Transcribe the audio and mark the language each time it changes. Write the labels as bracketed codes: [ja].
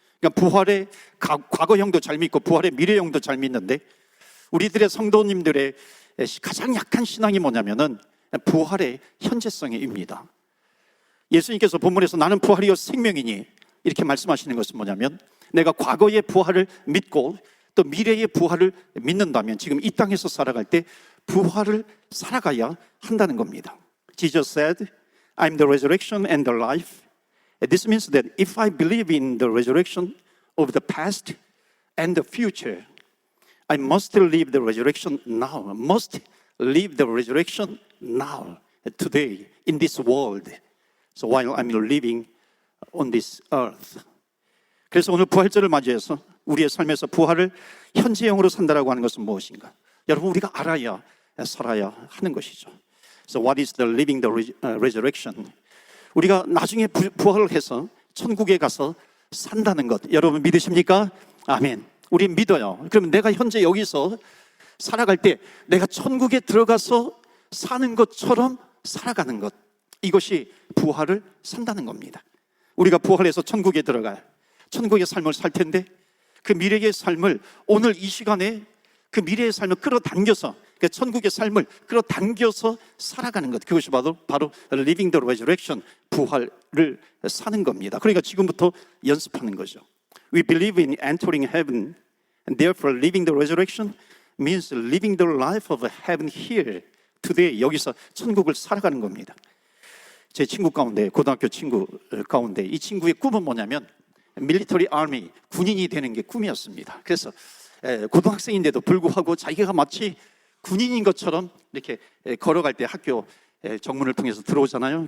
[ko] 그러니까 부활의 과거형도 잘 믿고 부활의 미래형도 잘 믿는데, 우리들의 성도님들의 가장 약한 신앙이 뭐냐면은 부활의 현재성입니다. 예수님께서 본문에서 나는 부활이요 생명이니 이렇게 말씀하시는 것은 뭐냐면, 내가 과거의 부활을 믿고 또 미래의 부활을 믿는다면 지금 이 땅에서 살아갈 때 부활을 살아가야 한다는 겁니다. [en] Jesus said, I'm the resurrection and the life. This means that if I believe in the resurrection of the past and the future, I must live the resurrection now. Must live the resurrection now, today, in this world. So while I'm living on this earth. [ko] 그래서 오늘 부활절을 맞이해서 우리의 삶에서 부활을 현재형으로 산다라고 하는 것은 무엇인가? 여러분, 우리가 알아야 살아야 하는 것이죠. [en] So what is the living the resurrection? [ko] 우리가 나중에 부활을 해서 천국에 가서 산다는 것, 여러분 믿으십니까? 아멘. 우리 믿어요. 그러면 내가 현재 여기서 살아갈 때 내가 천국에 들어가서 사는 것처럼 살아가는 것, 이것이 부활을 산다는 겁니다. 우리가 부활해서 천국에 들어가요. 천국의 삶을 살 텐데 그 미래의 삶을 오늘 이 시간에 그 미래의 삶을 끌어당겨서, 그 천국의 삶을 끌어당겨서 살아가는 것, 그것이 바로 [en] Living the Resurrection, [ko] 부활을 사는 겁니다. 그러니까 지금부터 연습하는 거죠. [en] We believe in entering heaven, and therefore living the resurrection means living the life of heaven here, today. [ko] 여기서 천국을 살아가는 겁니다. 제 친구 가운데, 고등학교 친구 가운데 이 친구의 꿈은 뭐냐면 밀리터리 아미, 군인이 되는 게 꿈이었습니다. 그래서 고등학생인데도 불구하고 자기가 마치 군인인 것처럼 이렇게 걸어갈 때 학교 정문을 통해서 들어오잖아요.